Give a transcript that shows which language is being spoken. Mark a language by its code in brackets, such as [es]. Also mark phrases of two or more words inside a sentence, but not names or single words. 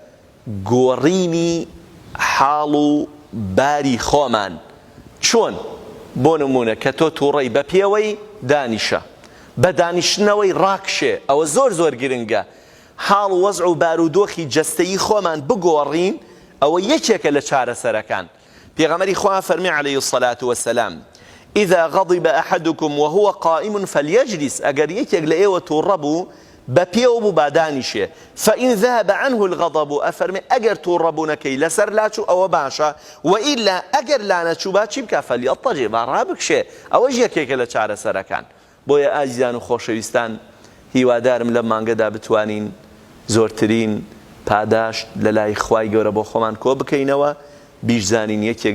[ckb] گۆڕینی حاڵ و باری خۆمان چۆن بۆ نمونە کە تۆ تووڕەی بە پێوەی دانیشە بە دانیشتنەوەی ڕاکشێ ئەوە زۆر گرنگە حاڵ و وەزع و بارودۆخی جەستەیی خۆمان بگۆڕین ئەوە یەکێکە لە چارەسەرەکان پێغەمبەری خوا فەرمی [ar] عەلەیهی الصەلاة وەسەلام إذا غضب أحدكم وهو قائم فليجلس [ckb] ئەگەر یەکێک لە ئێوە تووڕە بوو بە پێوە بوو با دانیشێ [ar] فإن ذهب عنه الغضب [ckb] ئەفەرمێ ئەگەر تووڕەبوونەکەی لەسەر لاچوو ئەوە باشە وئیلا ئەگەر لا نەچوو با چی بکە فەلیەضطەجع با ڕابکشێ ئەوەش یەکێکە لە چارەسەرەکان بۆیە ئازیزان و خۆشەویستان هیوادارم لەم مانگەدا بتوانین زۆرترین پاداش لە لای خوای گەورە بۆ خۆمان کۆ بکەینەوە بیشزانین یەکێک